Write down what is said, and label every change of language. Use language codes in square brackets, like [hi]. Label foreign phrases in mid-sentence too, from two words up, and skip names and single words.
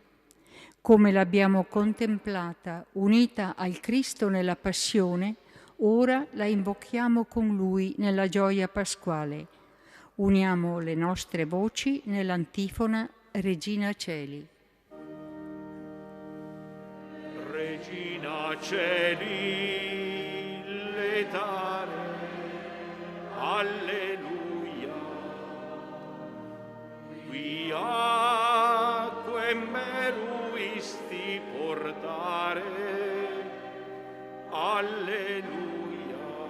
[it] Come l'abbiamo contemplata, unita al Cristo nella passione, ora la invochiamo con Lui nella gioia pasquale. Uniamo le nostre voci nell'antifona Regina Celi. [la] Regina Celi, letare, alleluia. Qui acque meruisti portare, alleluia.